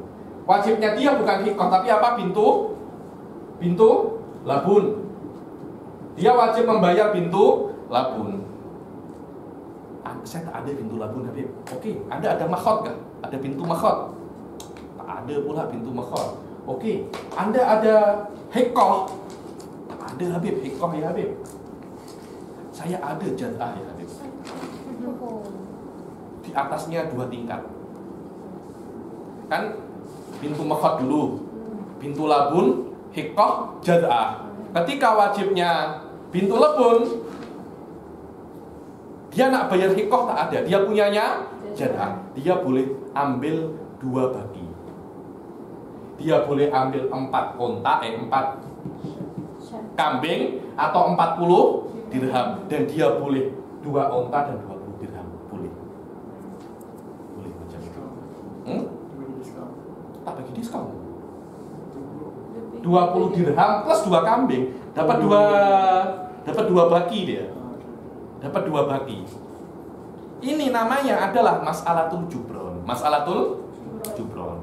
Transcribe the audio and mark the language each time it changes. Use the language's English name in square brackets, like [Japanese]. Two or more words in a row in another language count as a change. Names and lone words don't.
[Malay] Wajibnya dia bukan hikoh, tapi apa? [Arabic] بنت لبون. [Malay] Dia wajib membayar [Arabic] بنت لبون. [Malay] Saya tak ada [Arabic] بنت لبون, [Malay] Habib. Oke, Anda ada makhot kah? Ada [Arabic] بنت مخاض? [Malay] Tak ada pula [Arabic] بنت مخاض. [Malay] Oke, Anda ada hikoh? Tak ada, Habib. Hikoh ya, Habib. Saya ada jad'ah ya, Habib. Di atasnya 2 tingkat. Kan [Arabic] بنت مخاض [Malay] dulu, [Arabic] بنت لبون, [Malay] hikoh, jad'ah. Ketika wajibnya [Arabic] بنت لبون, [Malay] dia nak bayar hikoh tak ada, dia punyanya jad'ah. Dia boleh ambil 2 bagi. Dia boleh ambil 4 onta, 4 kambing atau 40 dirham, dan dia boleh 2 onta dan 20 dirham. Boleh. Boleh macam itu. Tak bagi diskon. 20 dirham plus 2 kambing, dapat 2 bagi dia. Dapat 2 bagi. Ini namanya adalah [Arabic] مسألة الجبران. مسألة الجبران.